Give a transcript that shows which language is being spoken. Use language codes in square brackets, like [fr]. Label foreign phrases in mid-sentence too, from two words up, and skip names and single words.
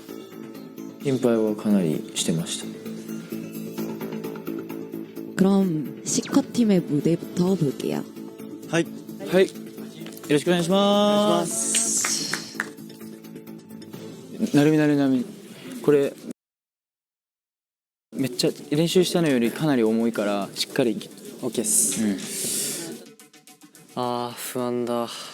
[ja] 心配はかなりしてました。 [ko] 그럼 시커 팀의 무대부터 볼게요. [ja] はいはい、よろしくお願いします。なるみなるみ、これめっちゃ練習したのよりかなり重いからしっかり OK です。あー不安だ。